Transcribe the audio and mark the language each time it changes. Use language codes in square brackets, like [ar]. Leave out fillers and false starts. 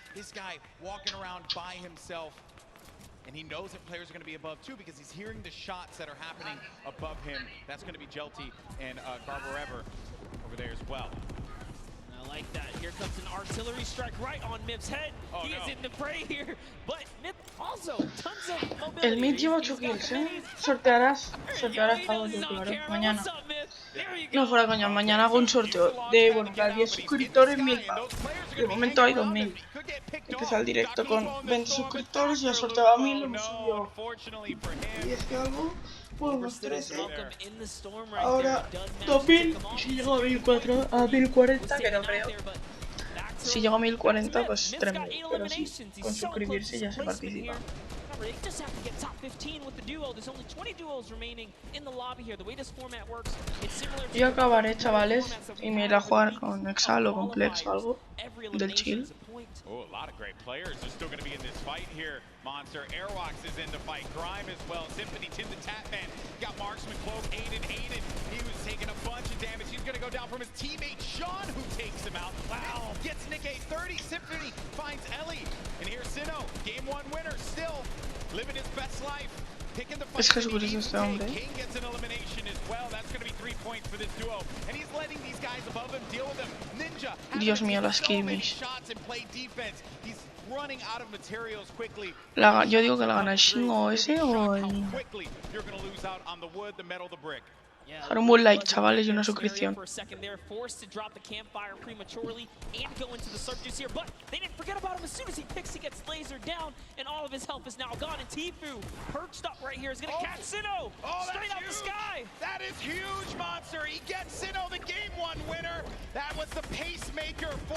[en] This guy walking around by himself, and he knows that players are going to be above too because he's hearing the shots that are happening above him. That's going to be Jelty and Garbarever over there as well. I like that. Here comes an artillery strike right on Mip's head. He is in the fray here, but Mip also tons of mobility. [es] El Mip lleva 8 kills, Sortearás algo, yo claro, mañana. No fuera coña, mañana hago un sorteo de, bueno, para 10 suscriptores, 1000 pavos. De momento hay 2000. Empieza el directo con 20 suscriptores, ya sorteaba 1000, hemos subido 10 y algo. Unos 13. Ahora 2000, y si llego a 1004, a 1040, que no creo. Si llego a 1040, pues 3000, pero sí, con suscribirse ya se participa. [en] They just have to get top 15 with the duo. There's only 20 duos remaining in the lobby here. The way this format works, it's similar to [es] Yo acabaré, chavales, y me iré a jugar con Exal o con Plex o algo del chill. [en] Oh, a lot of great players are still going to be in this fight here. Monster, Airwalks is in the fight. Grime as well. Symphony, Tim the Tatman. Got Marksman, Cloak, Aiden. He was taking a bunch of damage. He's going to go down from his teammate, Sean, who takes him out. Wow. Gets Nick a 30. Symphony finds Ellie. And here's Sino, Game 1 winner still. Living his best life. Picking the fight. [es] Es que es curioso este hombre. [en] King gets an elimination as well. That's going to be 3 points for this duo. And he's letting these guys above him deal with him. Ninja. [es] Dios mío, las skirmish. [en] Shots and play defense. He's running out of materials quickly. [es] Yo digo que la gana el Shingo ese o el... [en] You're going to lose out on the wood, the metal, the brick. [es] Dejar un buen like, chavales, y una suscripción. [en] They're forced to drop the campfire prematurely and go into the surges here, but they didn't forget about him. As soon as he picks, he gets lasered down, and all of his health is now gone. And Tfue, perched up right here, is going to catch Sino straight out the sky. That is huge, Monster. He gets in on the game 1 winner. That was the pacemaker for